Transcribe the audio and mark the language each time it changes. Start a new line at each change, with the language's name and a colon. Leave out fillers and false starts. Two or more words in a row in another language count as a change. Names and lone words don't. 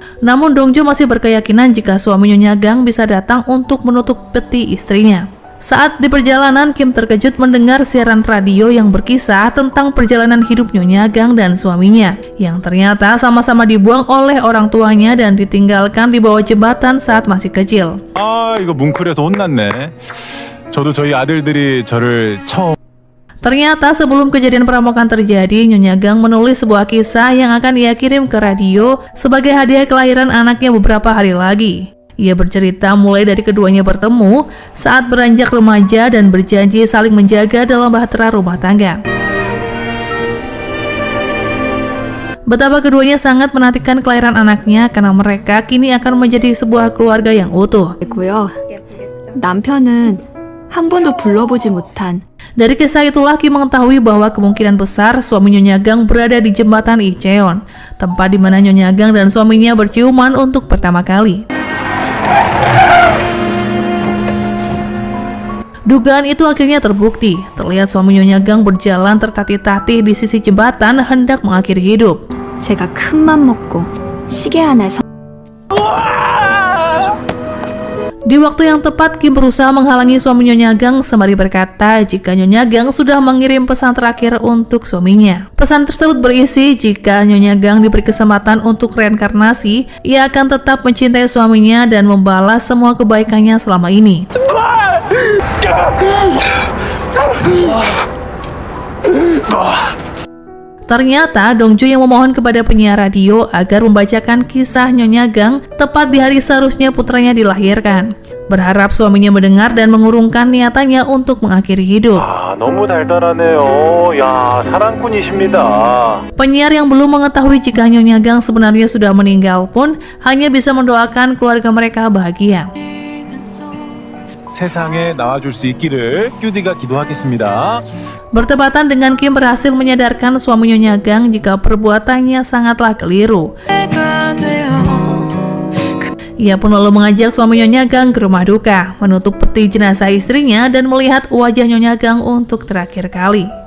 Indonesian: Namun Dongju masih berkeyakinan jika suami Nyonya Gang bisa datang untuk menutup peti istrinya. Saat di perjalanan, Kim terkejut mendengar siaran radio yang berkisah tentang perjalanan hidup Nyonya Gang dan suaminya, yang ternyata sama-sama dibuang oleh orang tuanya dan ditinggalkan di bawah jembatan saat masih kecil.
Korean: 아, 이거 뭉클해서 혼났네. 저도 저희 아들들이 저를 처음
Indonesian: Ternyata sebelum kejadian perampokan terjadi, Nyonya Gang menulis sebuah kisah yang akan ia kirim ke radio sebagai hadiah kelahiran anaknya beberapa hari lagi. Ia bercerita mulai dari keduanya bertemu saat beranjak remaja dan berjanji saling menjaga dalam bahtera rumah tangga. Betapa keduanya sangat menantikan kelahiran anaknya karena mereka kini akan menjadi sebuah keluarga yang utuh.
Korean: 고요. 남편은 한 번도 불러보지 못한
Indonesian: Dari kisah itulah Kim mengetahui bahwa kemungkinan besar suami Nyonya Gang berada di jembatan Icheon, tempat di mana Nyonya Gang dan suaminya berciuman untuk pertama kali. Dugaan itu akhirnya terbukti. Terlihat suami Nyonya Gang berjalan tertatih-tatih di sisi jembatan hendak mengakhiri hidup.
Korean: 제가 큰맘 먹고 시계 하나를
Indonesian: Di waktu yang tepat, Kim berusaha menghalangi suami Nyonya Gang sembari berkata jika Nyonya Gang sudah mengirim pesan terakhir untuk suaminya. Pesan tersebut berisi jika Nyonya Gang diberi kesempatan untuk reinkarnasi, ia akan tetap mencintai suaminya dan membalas semua kebaikannya selama ini. Ternyata Dongjo yang memohon kepada penyiar radio agar membacakan kisah Nyonya Gang tepat di hari seharusnya putranya dilahirkan, berharap suaminya mendengar dan mengurungkan niatannya untuk mengakhiri hidup.
Korean: 너무 달달하네요. 야, 사랑꾼이십니다.
Indonesian: Penyiar yang belum mengetahui jika Nyonya Gang sebenarnya sudah meninggal pun hanya bisa mendoakan keluarga mereka bahagia.
Korean: 세상에 나와줄 수 있기를 큐디가 기도하겠습니다.
Indonesian: Bertepatan dengan Kim berhasil menyadarkan suami Nyonya Gang jika perbuatannya sangatlah keliru. Ia pun lalu mengajak suami Nyonya Gang ke rumah duka, menutup peti jenazah istrinya dan melihat wajah Nyonya Gang untuk terakhir kali.